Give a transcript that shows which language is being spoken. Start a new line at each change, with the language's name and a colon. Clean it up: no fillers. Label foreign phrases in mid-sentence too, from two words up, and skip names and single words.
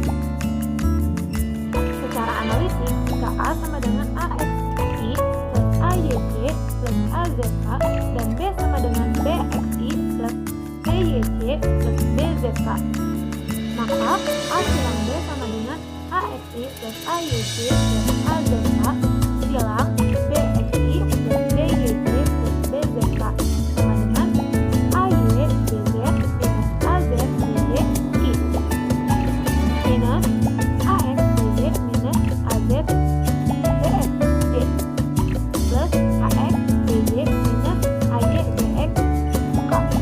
Malay: Secara analitik, jika A sama dengan AXI plus AYC plus AZK dan B sama dengan BXI plus BYC plus BZK, maka A silang B sama dengan AXI plus AYC plus AZK silang BXI plus BYC plus BZK sama dengan AY BZ minus AZ BY minus AX BY minus AZ BX plus AX BY minus AY BX K,